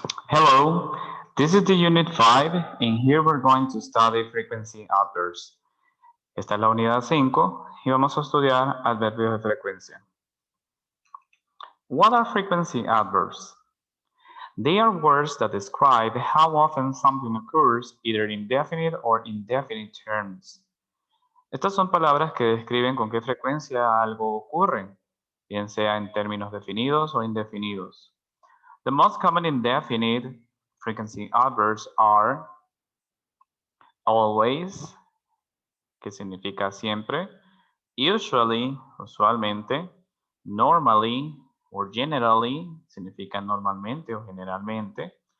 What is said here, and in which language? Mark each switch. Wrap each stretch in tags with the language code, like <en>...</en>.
<en>Hello, this is the Unit 5 and here we're going to study frequency adverbs.</en> <es>Esta es la unidad 5 y vamos a estudiar adverbios de frecuencia.</es> <en>What are frequency adverbs? They are words that describe how often something occurs either in definite or indefinite terms.</en> <es>Estas son palabras que describen con qué frecuencia algo ocurre, bien sea en términos definidos o indefinidos.</es> <en>The most common indefinite frequency adverbs are always,</en> <es>que significa siempre,</es> <en>usually,</en> <es>usualmente,</es> <en>normally or generally,</en> <es>significa normalmente o generalmente,</es>